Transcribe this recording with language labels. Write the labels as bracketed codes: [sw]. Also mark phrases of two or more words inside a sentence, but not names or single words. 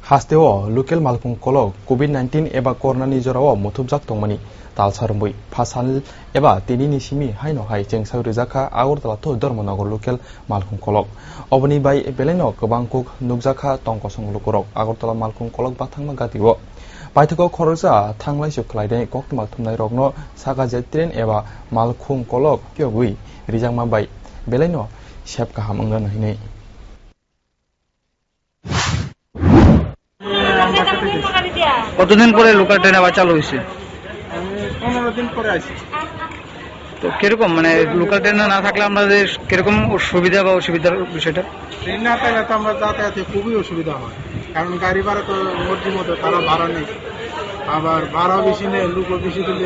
[trp] Hasteo local malpung kolok COVID-19 eba corona jarawa mutubjak tongmani talsarmui phasal eba tinini simi haino hai chengsau rijaka agortala to dharmanagar local malpung kolok obani bai beleno kobangkuk nukjaka tongkosong lukurok agortala malpung kolok bathangma gatiwo baithako khorja thanglai suklaide koktma thumnai rokno saga jetren eba malkhung kolok pyogui rijangma bai beleno shep kaham angran hinai [bn] কতদিন পরে [en] local train [bn] আবার চালু হয়েছে? 15 দিন পরে আসি। তো কিরকম মানে [en] local train [bn] না থাকলে আমাদের কিরকম সুবিধা বা অসুবিধার বিষয়টা? ট্রেন না থাকলে তো আমরা যাতায়াতে খুবই অসুবিধা হয়, কারণ গাড়ি ভাড়া তো মর্জি মতো তারা ভাড়া নেই, আবার ভাড়া বেশি নেই, লোকও বেশি দিলে।